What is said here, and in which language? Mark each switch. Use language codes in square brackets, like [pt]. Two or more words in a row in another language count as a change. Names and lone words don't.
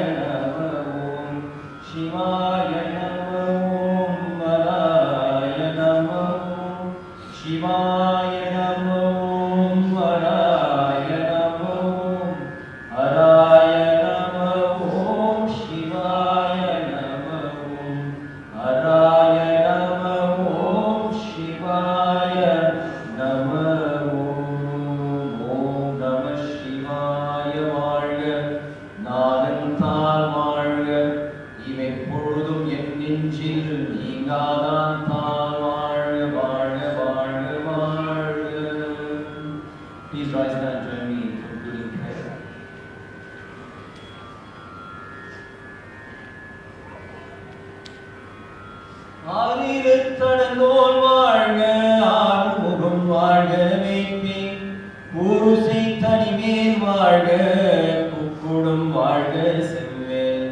[sa] नमो शिवाय नमो हरनाय नमो शिवाय नमो हरनाय नमो हराय नमो शिवाय नमो हराय नमो शिवाय नमो ॐ नमः शिवाय [ta] வாழ்க நாதன்தால் வாழ்க இமைப்பொழுதும் என் நெஞ்சில் நீங்காதான் தாழ் வாழ்க வாழ்க வாழ்க வாழ்க. [en] Please rise and join me in concluding prayer. [ta] ஆதிரத்தடங்கோல் வாழ்க ஆறுமுகம் வாழ்க மேற்பே ஊருசை தனிமேல் வாழ்க குக்குடும் வாழ்க செவ்வேல்